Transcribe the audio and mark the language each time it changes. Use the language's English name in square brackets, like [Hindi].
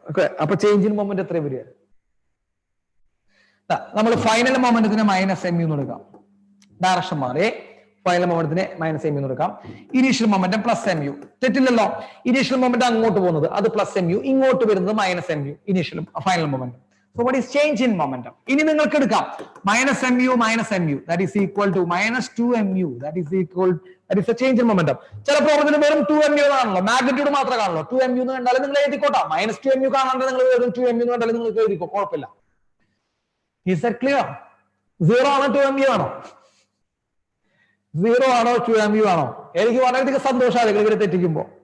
[Malayalam] Okay, അപ്പൊ change in moment എത്ര വരിക? നമ്മൾ ഫൈനൽ മൊമെന്റത്തിന് -mu എന്ന് എടുക്കാം. ഡയറക്ഷൻ മാറി ഫൈനൽ മൊമെന്റത്തിന് -mu എന്ന് എടുക്കാം. Initial momentum +mu. തെറ്റില്ലല്ലോ. Initial momentum അങ്ങോട്ട് പോകുന്നത് അത് +mu, ഇങ്ങോട്ട് വരുന്നത് -mu. Initial final momentum. [English] So what is change in momentum? [Malayalam] ഇനി നിങ്ങൾക്ക് എടുക്കാം [English] -mu, that is equal to -2mu, that is a change in momentum. [Malayalam] ചില പ്രോബ്ലത്തിന് വെറും 2mu ആണല്ലോ, മാഗ്നിറ്റ്യൂഡ് മാത്രമേ കാണുള്ളൂ. 2mu എന്ന് കണ്ടാലും നിങ്ങൾ എഴുതിക്കോട്ടാ. -2mu കാണാണ്ട് നിങ്ങൾ വെറും 2mu എന്ന് കണ്ടാലും നിങ്ങൾക്ക് എഴുതിക്കോ, കുഴപ്പമില്ല. [English] Is that clear? [Malayalam] 0 ആണോ 2mu ആണോ? 0 ആണോ 2mu ആണോ? എനിക്ക് വളരെയധികം സന്തോഷമാണ് നിങ്ങൾ ഇവരെ തെറ്റിക്കുമ്പോ.